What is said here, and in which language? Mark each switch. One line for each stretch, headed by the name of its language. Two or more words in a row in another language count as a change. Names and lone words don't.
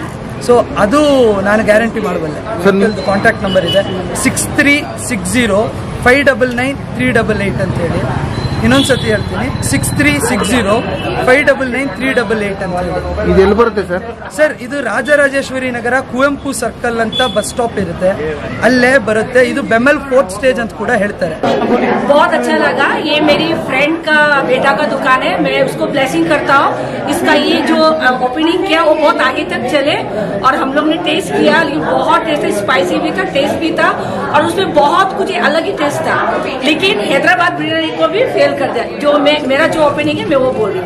Kannada: ಸೊ ಅದು ನಾನು ಗ್ಯಾರಂಟಿ ಮಾಡಬಲ್ಲೆ.
English: contact number
Kannada: ಇದೆ 6360599388 ಅಂತ ಹೇಳಿ. ಇನ್ನೊಂದ್ಸತಿ ಹೇಳ್ತೀನಿ 6360599388 ಅಂತ ಹೇಳಿ. ಇದು ಎಲ್ಲಿ ಬರುತ್ತೆ ಸರ್? ಸರ್ ಇದು ರಾಜರಾಜೇಶ್ವರಿ ನಗರ ಕುವೆಂಪು ಸರ್ಕಲ್ ಅಂತ
English: bus stop
Kannada: ಇರುತ್ತೆ, ಅಲ್ಲೇ ಬರುತ್ತೆ. ಇದು ಬೆಮೆಲ್ 4th स्टेज ಅಂತ ಕೂಡ ಹೇಳ್ತಾರೆ.
Hindi: बहुत अच्छा लगा, ये मेरी फ्रेंड का बेटा का दुकान है, मैं उसको ब्लेसिंग करता हूँ. इसका ये जो ओपनिंग किया वो बहुत आगे तक चले और हम लोग ने टेस्ट किया, बहुत टेस्ट, स्पाइसी भी था, टेस्ट भी था और उसमें बहुत कुछ अलग ही टेस्ट था. लेकिन हैदराबाद बिरयानी को भी फेल कर दिया. जो मेरा जो ओपनिंग है मैं वो बोल रही हूँ.